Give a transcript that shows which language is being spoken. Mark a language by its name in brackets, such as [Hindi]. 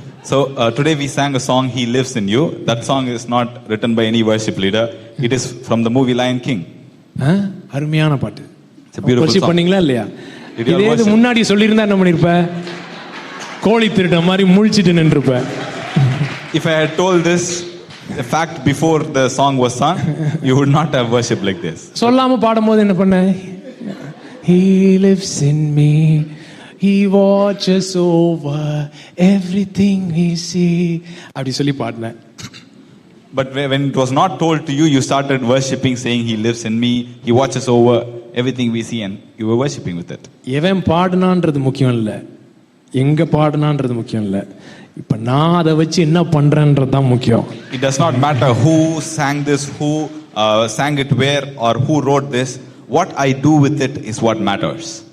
[English] So today we sang a song, He Lives in You. That song is not written by any worship leader. It is from the movie Lion King. [Tamil] அருமையான பாட்டு. [English] It's a beautiful song. [Tamil] பண்ணீங்களா இல்லையா? இதே முன்னாடி சொல்லியிருந்தா என்ன பண்ணிருப்ப? கோழி திருட மாதிரி முழிச்சிட்டு நின்றுப்ப. [English] If I had told this the fact before the song was sung, you would not have worship like this. [Tamil] சொல்லாம பாடும்போது என்ன பண்ண? [English] He lives in me. He watches over everything we see. [Tamil] அப்படி சொல்லி பாடினேன். [English] But when it was not told to you, you started worshipping, saying He lives in me, He watches over everything we see, and you were worshipping with it. [Tamil] எவன் பாடுனான்றது முக்கியம் இல்லை, எங்க பாடுனான்றது முக்கியம் இல்லை. இப்ப நான் அதை வச்சு என்ன பண்றேன்றது தான் முக்கியம். [English] It does not matter who sang this, who sang it where, or who wrote this. What I do with it is what matters.